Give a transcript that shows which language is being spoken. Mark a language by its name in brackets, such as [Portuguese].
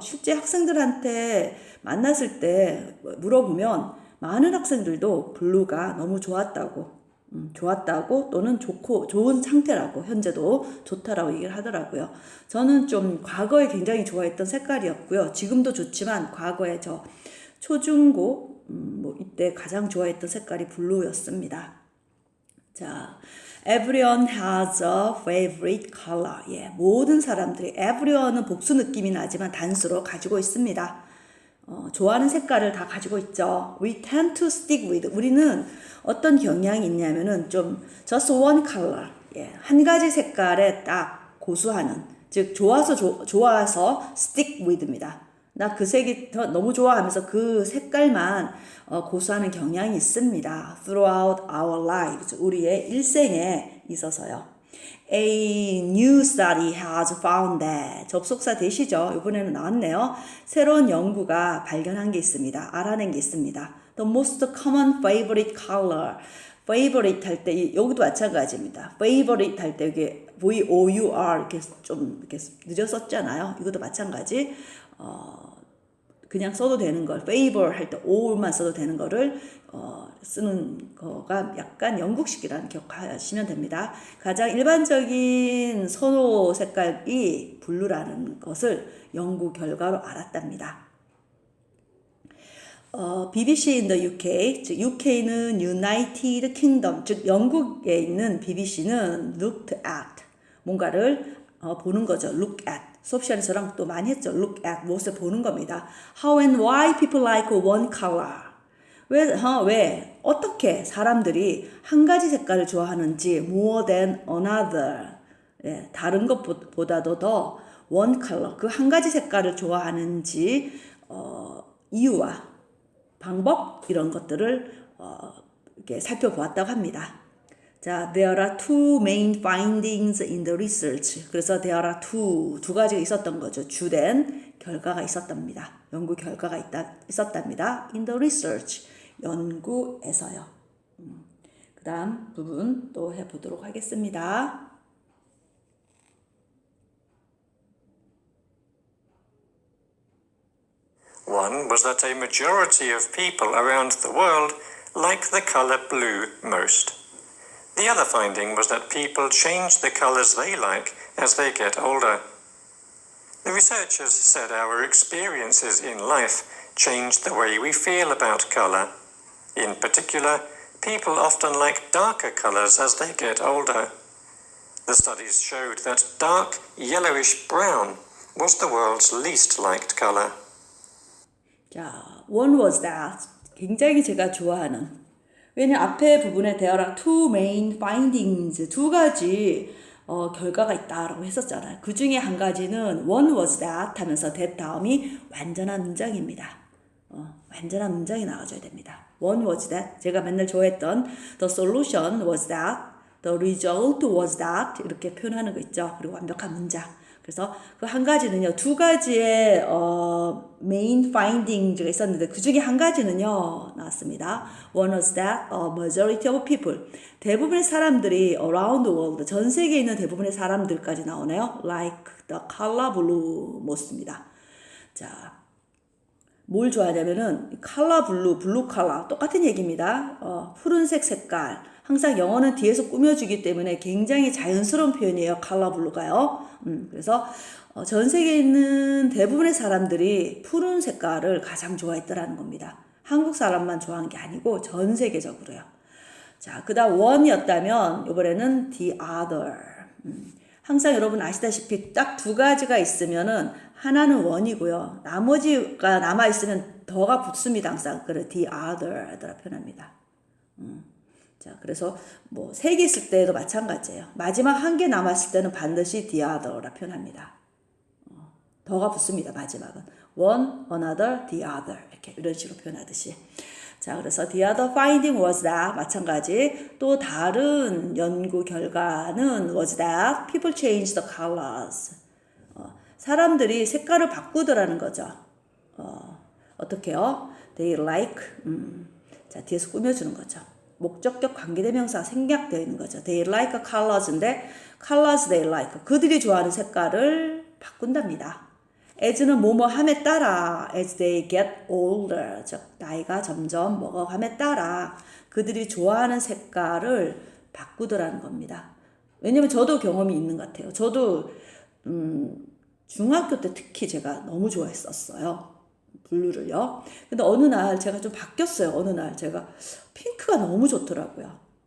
[Korean] 실제 학생들한테 만났을 때 물어보면 많은 학생들도 블루가 너무 좋았다고 또는 좋은 상태라고, 현재도 좋다라고 얘기를 하더라고요. 저는 좀 과거에 굉장히 좋아했던 색깔이었고요. 지금도 좋지만 과거에 저 초중고 이때 가장 좋아했던 색깔이 블루였습니다. [English] 자, everyone has a favorite color. [Korean] 예, 모든 사람들이 everyone은 복수 느낌이 나지만 단수로 가지고 있습니다. 좋아하는 색깔을 다 가지고 있죠. [English] We tend to stick with. [Korean] 우리는 어떤 경향이 있냐면은 좀 [English] just one color. [Korean] 예, 한 가지 색깔에 딱 고수하는, 즉 좋아서 stick with입니다. 나 그 색이 너무 좋아하면서 그 색깔만 고수하는 경향이 있습니다. [English] Throughout our lives. [Korean] 우리의 일생에 있어서요. [English] A new study has found that. [Korean] 접속사 대시죠. 이번에는 나왔네요. 새로운 연구가 발견한 게 있습니다. 알아낸 게 있습니다. [English] The most common favorite color. [Korean] favorite 할 때 여기도 마찬가지입니다. favorite 할 때 이게 V-O-U-R 이렇게 좀 이렇게 늦어 썼잖아요. 이것도 마찬가지. 그냥 써도 되는 걸 favor 할 때 O만 써도 되는 거를 쓰는 거가 약간 영국식이라는 기억하시면 됩니다. 가장 일반적인 선호 색깔이 블루라는 것을 연구 결과로 알았답니다. [English] BBC in the UK, [Korean] 즉 UK는 United Kingdom, 즉 영국에 있는 BBC는 [English] looked at, [Korean] 뭔가를 보는 거죠. [English] look at. [Korean] 수업 시간에서랑 또 많이 했죠. look at, 무엇을 보는 겁니다. [English] How and why people like one color. [Korean] 왜, 어떻게 사람들이 한 가지 색깔을 좋아하는지 [English] more than another. [Korean] 예, 다른 것보다도 더 one color, 그 한 가지 색깔을 좋아하는지 이유와 방법 이런 것들을 이렇게 살펴보았다고 합니다. [English] 자, there are two main findings in the research. [Korean] 그래서 there are 두 가지가 있었던 거죠. 주된 결과가 있었답니다. 연구 결과가 있었답니다. [English] In the research. [Korean] 연구에서요. 그 다음 부분 또 해보도록 하겠습니다. [English] One was that a majority of people around the world like the colour blue most. The other finding was that people change the colours they like as they get older. The researchers said our experiences in life change the way we feel about colour. In particular, people often like darker colours as they get older. The studies showed that dark yellowish brown was the world's least liked colour. [Korean] 자, [English] one was that. [Korean] 굉장히 제가 좋아하는. 왜냐면 앞에 부분에 there are two main findings, 두 가지 결과가 있다라고 했었잖아요. 그 중에 한 가지는 one was that 하면서 that 다음이 완전한 문장입니다. 완전한 문장이 나와줘야 됩니다. [English] One was that. [Korean] 제가 맨날 좋아했던 [English] the solution was that, [Korean] the result was that 이렇게 표현하는 거 있죠. 그리고 완벽한 문장. 그래서 그 한 가지는요, 두 가지의 main findings가 있었는데 그 중에 한 가지는요 나왔습니다. [English] One was that a majority of people, [Korean] 대부분의 사람들이 [English] around the world, [Korean] 전 세계에 있는 대부분의 사람들까지 나오네요. [English] Like the color blue most입니다. 자, [Korean] 뭘 좋아하냐면은 컬러 블루 컬러 똑같은 얘기입니다. 푸른색 색깔. 항상 영어는 뒤에서 꾸며주기 때문에 굉장히 자연스러운 표현이에요. 컬러 블루가요. 그래서 전 세계에 있는 대부분의 사람들이 푸른 색깔을 가장 좋아했더라는 겁니다. 한국 사람만 좋아한 게 아니고 전 세계적으로요. 자, 그 다음 one이었다면 이번에는 the other. 항상 여러분 아시다시피 딱 두 가지가 있으면은 하나는 one이고요. 나머지가 남아있으면 더가 붙습니다. 항상. 그래, the other 표현합니다. 자, 그래서 뭐 세 개 있을 때도 마찬가지예요. 마지막 한 개 남았을 때는 반드시 the other라 표현합니다. 더가 붙습니다. 마지막은. one, another, the other. 이렇게 이런 식으로 표현하듯이. 자, 그래서 [English] the other finding was that [Korean] 마찬가지. 또 다른 연구 결과는 [English] was that people changed the colors. [Korean] 사람들이 색깔을 바꾸더라는 거죠. 어떻게요? [English] They like. [Korean] 자, 뒤에서 꾸며주는 거죠. 목적격 관계대명사 생략되어 있는 거죠. [English] They like colors인데 colors they like. [Korean] 그들이 좋아하는 색깔을 바꾼답니다. [English] as는 [Korean] 뭐뭐 함에 따라 [English] as they get older. [Korean] 즉 나이가 점점 먹어감에 따라 그들이 좋아하는 색깔을 바꾸더라는 겁니다. 왜냐면 저도 경험이 있는 것 같아요. 저도 중학교 때 특히 제가 너무 좋아했었어요. 블루를요. 근데 어느 날 제가 좀 바뀌었어요. 어느 날 제가 핑크가 너무 좋더라고요.